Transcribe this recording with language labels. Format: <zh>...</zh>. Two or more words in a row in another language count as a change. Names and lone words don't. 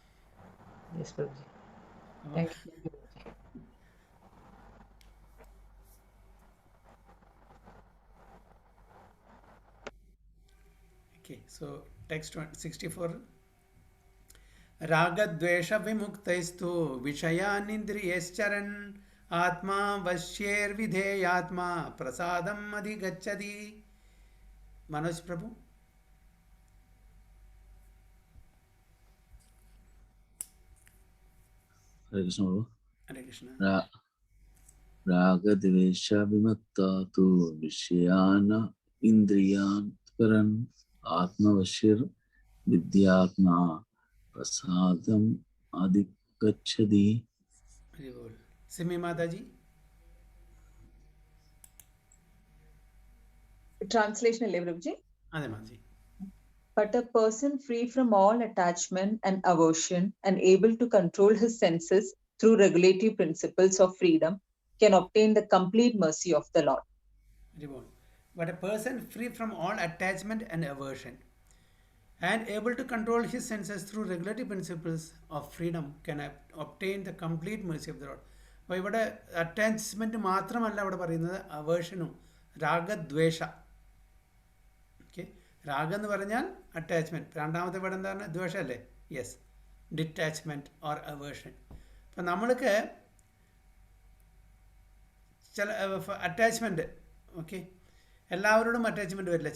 <en>Okay, so text 64.</en> <sa>रागद्वेष विमुक्तैस्तु विषयानिन्द्रियैश्चरन् आत्मा वश्यैर्विधेयात्मा प्रसादम् अधिगच्छति.</sa> <ml>മനോജ് പ്രഭു. ഹരേ കൃഷ്ണ പ്രഭു. ഹരേ കൃഷ്ണ.</ml> <sa>രാഗദ്വേഷവിമുക്ത തു വിഷയാന ഇന്ദ്രിയാൻ പരൻ ആത്മവശിർ വിദ്യാത്മാ പ്രസാദം അധിഗച്ഛതി.</sa> <ml>സിമി മാതാജി. Translation അല്ലേ പ്രഭുജി? അതെ മാതാജി.</ml> <en>But a person free from all attachment and aversion and able to control his senses through regulatory principles of freedom can obtain the complete mercy of the Lord. But a person free from all attachment and aversion and able to control his senses through regulatory principles of freedom can obtain the complete mercy of the Lord.</en> <ml>അപ്പോൾ ഇവിടെ അറ്റാച്ച്മെൻറ്റ് മാത്രമല്ല ഇവിടെ പറയുന്നത്, അവേർഷനും രാഗദ്വേഷ. ഓക്കെ, രാഗം എന്ന് പറഞ്ഞാൽ അറ്റാച്ച്മെൻറ്റ്, രണ്ടാമത്തെ ഇവിടെ എന്താണ്? ദ്വേഷമല്ലേ?</ml> <en>yes, detachment or aversion.</en> <ml>അപ്പം നമ്മൾക്ക് ചില അറ്റാച്ച്മെൻറ്റ്, ഓക്കെ, എല്ലാവരോടും അറ്റാച്ച്മെൻറ്റ് വരില്ല.</ml>